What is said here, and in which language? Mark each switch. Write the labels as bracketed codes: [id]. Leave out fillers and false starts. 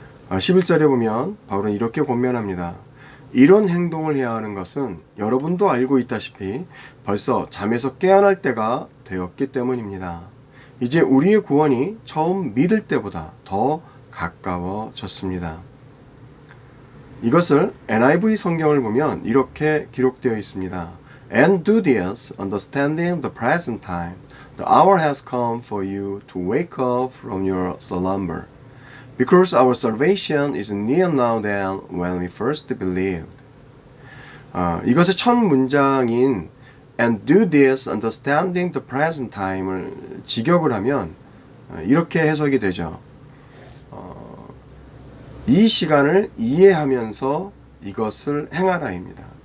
[ko] 11절에 보면 바울은 이렇게 권면합니다. 이런 행동을 해야 하는 것은 여러분도 알고 있다시피 벌써 잠에서 깨어날 때가 되었기 때문입니다. 이제 우리의 구원이 처음 믿을 때보다 더 가까워졌습니다. 이것을 NIV 성경을 보면 이렇게 기록되어 있습니다. [en] And do this, understanding the present time. The hour has come for you to wake up from your slumber. Because our salvation is nearer now than when we first believed. [ko] 이것의 첫 문장인 [en] And do this, understanding the present time [ko] 을 직역을 하면 이렇게 해석이 되죠. 이 시간을 이해하면서 이것을 행하라입니다.